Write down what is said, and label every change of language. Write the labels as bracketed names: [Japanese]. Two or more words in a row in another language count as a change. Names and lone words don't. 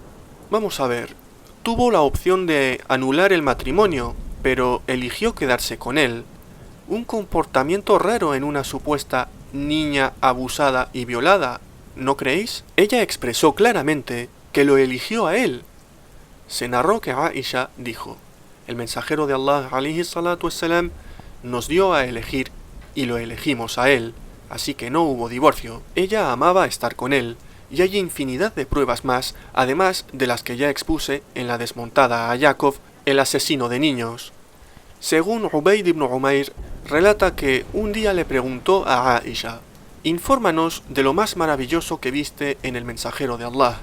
[Spanish] Vamos a ver, tuvo la opción de anular el matrimonio, pero eligió quedarse con él. Un comportamiento raro en una supuesta niña abusada y violada, ¿no creéis? Ella expresó claramente que lo eligió a él. Se narró que Aisha dijo: el mensajero de Allah [Arabic] عليه الصلاة والسلام [Spanish] nos dio a elegir y lo elegimos a él, así que no hubo divorcio. Ella amaba estar con él, y hay infinidad de pruebas más, además de las que ya expuse en la desmontada a Yakov, el asesino de niños. Según Ubayd ibn Umayr, relata que un día le preguntó a Aisha: infórmanos de lo más maravilloso que viste en el mensajero de Allah.